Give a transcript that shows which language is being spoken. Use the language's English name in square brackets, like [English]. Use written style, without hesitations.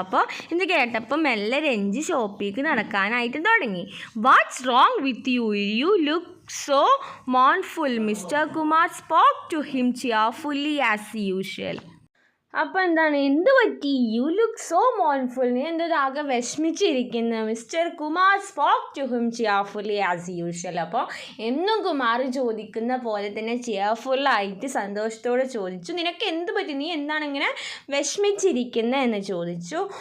[Malayalam] അപ്പോൾ ഇത് കേട്ടപ്പോൾ മെല്ലെ രഞ്ജി ഷോപ്പിലേക്ക് നടക്കാനായിട്ട് തുടങ്ങി. [English] "What's wrong with you? You look so mournful." Mr. Kumar spoke to him cheerfully as usual. [Malayalam] അപ്പം എന്താണ്, എന്ത് പറ്റി, [English] you look so mournful, [Malayalam] നീ എന്തൊരാകെ വിഷമിച്ചിരിക്കുന്നു. [English] Mister Kumar spoke to him cheerfully as usual. [Malayalam] അപ്പോൾ എന്നും കുമാർ ചോദിക്കുന്ന പോലെ തന്നെ ചിയർഫുള്ളായിട്ട് സന്തോഷത്തോടെ ചോദിച്ചു, നിനക്ക് എന്ത് പറ്റി, നീ എന്താണ് ഇങ്ങനെ വിഷമിച്ചിരിക്കുന്നത് എന്ന് ചോദിച്ചു.